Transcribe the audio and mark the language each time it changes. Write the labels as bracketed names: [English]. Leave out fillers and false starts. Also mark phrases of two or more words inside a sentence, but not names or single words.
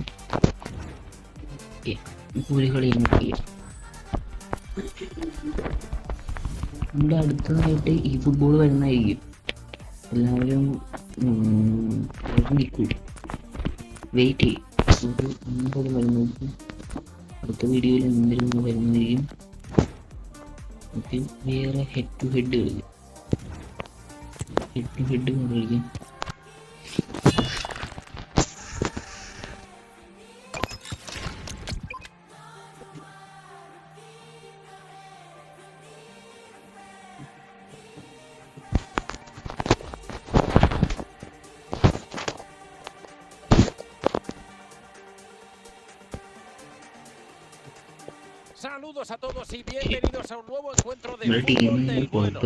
[Malayalam] ഓക്കെ, ഒരു കളി നമ്മുടെ അടുത്തതായിട്ട് ഈ ഫുട്ബോൾ വരുന്നതായിരിക്കും. എല്ലാവരും നിൽക്കും, വെയിറ്റ് ചെയ്യും. 9 വരുന്നത് അടുത്ത വീഡിയോയിൽ എന്തെങ്കിലും വരുന്നതായിരിക്കും. വേറെ [English] head to head [Malayalam] കളിക്കും. [Spanish] Saludos a todos y bienvenidos a un nuevo encuentro de fútbol del bueno.